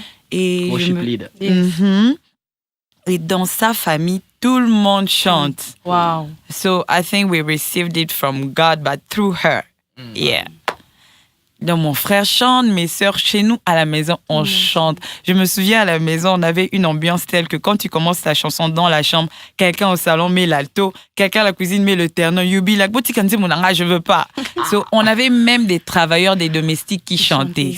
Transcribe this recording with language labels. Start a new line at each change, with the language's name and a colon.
French: Et
English: Worship leader. Mhm.
French: Et dans sa famille, tout le monde chante. Wow.
English: So I think we received it from God, but through her. Yeah.
French: Donc mon frère chante, mes sœurs, chez nous à la maison, on chante. Je me souviens à la maison, on avait une ambiance telle que quand tu commences ta chanson dans la chambre, quelqu'un au salon met l'alto, quelqu'un à la cuisine met le terno,
English: you be like,
French: je veux pas. So on avait même des travailleurs, des domestiques qui chantaient.